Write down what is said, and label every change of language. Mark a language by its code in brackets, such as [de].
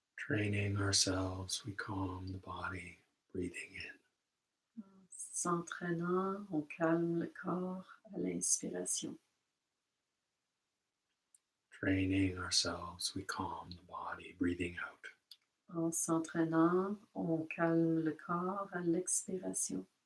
[en] Training ourselves, we calm the body, breathing in. [fr] En s'entraînant, on calme le corps à l'inspiration. [en] Training ourselves, we calm the body, breathing out. [fr] En s'entraînant, on calme le corps à l'expiration.